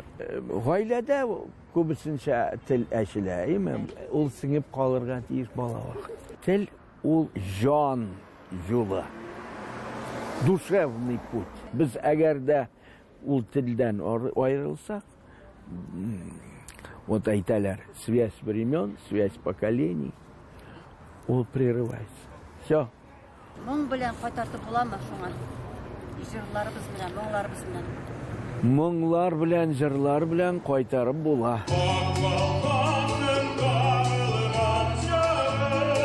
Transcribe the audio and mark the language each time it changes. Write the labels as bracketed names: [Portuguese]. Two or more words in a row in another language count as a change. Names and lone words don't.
[Tatar] Гаиләдә күбесенчә тел әчелә, ул сиңеп калырга тиеш бала вакыт. Тел ул жан юлы, [Russian] душевный путь. [Tatar] Без әгәр дә ул телдән аерылсак, вот әйтәләр, [Russian] связь времен, связь поколений, ул прерывается. Все. [Tatar] Моң белән кайтартып буламы шуңа? Җырларыбыз белән, моңларыбыз белән. Моңлар белән, җырлар белән кайтарып була.